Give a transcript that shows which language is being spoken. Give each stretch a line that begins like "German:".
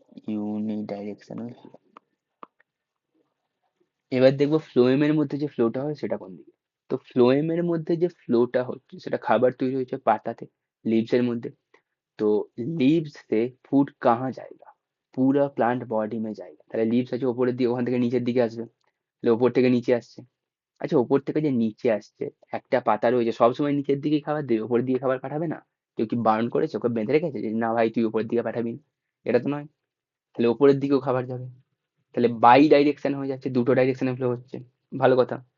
Bangla: ইউনি directional flow. এবার দেখবো ফ্লোয়েমের মধ্যে যে ফ্লোটা হয় সেটা কোন দিকে। তো ফ্লোয়েমের মধ্যে যে ফ্লোটা হচ্ছে সেটা খাবার তৈরি হয়েছে পাতাতে, লিভস এর মধ্যে।
Hindi: तो लीव्स से फूड कहाँ जाएगा, পুরা প্লান্ট বডি মে जाएगा।
Bangla: তাহলে লিভস আছে ওপরের দিকে, ওখান থেকে নিচের দিকে আসবে, তাহলে ওপর থেকে নিচে আসছে। আচ্ছা ওপর থেকে যে নিচে আসছে, একটা পাতা রয়েছে, সবসময় নিচের দিকেই খাবার দেবে, ওপরের দিকে খাবার পাঠাবে না? কেউ কি বারণ করেছে, ওকে বেঁধে রেখেছে যে না ভাই তুই উপরের দিকে পাঠাবি না? এটা তো নয়। তাহলে ওপরের দিকেও খাবার যাবে, তাহলে বাই ডাইরেকশন হয়ে যাচ্ছে, দুটো ডাইরেকশনে ফ্লো হচ্ছে। ভালো কথা।